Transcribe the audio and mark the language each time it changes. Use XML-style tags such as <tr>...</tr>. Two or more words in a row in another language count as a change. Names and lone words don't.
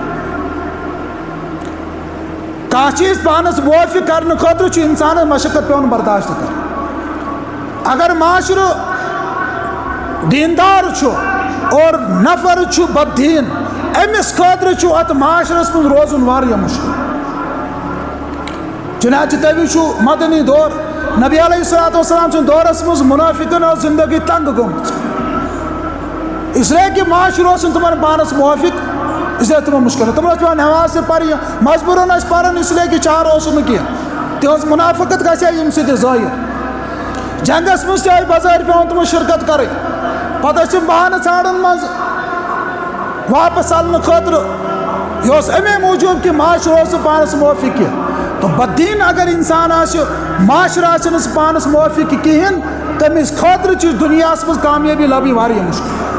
<ks>کانٛہہ چیٖز پانَس موافق کرنہٕ خٲطرٕ چھُ اِنسانَس مشقت پیٚوان برداشت کَرٕنۍ اگر معاشرٕ دیندار چھُ اور نفر چھُ بددیٖن أمِس خٲطرٕ چھُ اَتھ معاشرس منٛز روزُن واریاہ مُشکل چنانچہ تُہۍ وٕچھِو مدنی دور نبی</ks> <ar>علیہ الصلوۃ والسلام</ar> <ks>سٕنٛدِ دورس منٛز مُنافِقن ٲس زندگی تنگ گٔمٕژ اسلیے کہِ معاشرٕ اوس نہٕ تِمن پانَس موافق اسلیے تِمن مُشکل تِمن ٲس پیٚوان نٮ۪ماز تہِ پرٕنۍ مجبوٗرن ٲسۍ پران اسلیے کہِ چارٕ اوسُکھ نہٕ کینٛہہ تِہنٛز مُنافقت گژھِ ہا ییٚمہِ سۭتۍ ظٲہِر جنگس منٛز تہِ آیہِ بظٲہِر پیٚوان تِمن شرکت کرٕنۍ پتہٕ ٲسۍ تِم بہانہٕ ژھانڈان منٛزٕ واپس ژلنہٕ خٲطرٕ یہِ اوس اَمے موٗجوٗب کہِ معاشرٕ اوس نہٕ پانَس موافق کینٛہہ تہٕ بددیٖن اگر اِنسان آسہِ معاشرٕ آسہِ نہٕ سُہ پانَس موافق کِہیٖنۍ تٔمِس خٲطرٕ چھِ دُنیاہس منٛز کامیٲبی لبٕنۍ واریاہ مُشکل</ks>